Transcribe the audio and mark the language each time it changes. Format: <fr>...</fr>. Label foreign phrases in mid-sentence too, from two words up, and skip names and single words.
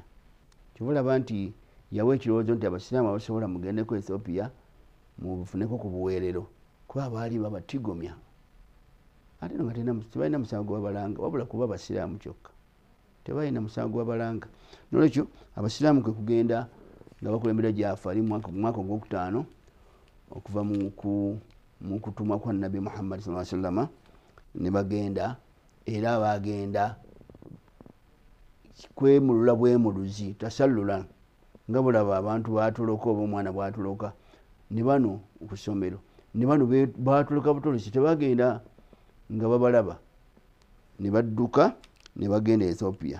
<lg>Kyobulaba nti yawa ekirowoozo nti abasiraamu abasobola mugende ku Ethiopia mubufuneko ku buweerero, kuba baali babatigomya. Ate nga tebalina musango gwabalanga wabula kuba abasiraamu kyokka, tebalina musango gwabalanga. Nolwekyo abasiraamu kwe kugenda nga bakulembera Jaafari mu mwaka ogwokutaano okuva mu kutumwa kwa Nabbi Muhammad</lg> <ar>صلى الله عليه وسلم,</ar> <lg>ne bagenda era bagenda kwemulula bwemuluzi tasallula nga bulaba abantu batuloka oba omwana bwatuloka ne bano ku ssomero ne bano batuloka butolosi tebagenda nga babalaba ne badduka ne bagenda Ethiopia.</lg>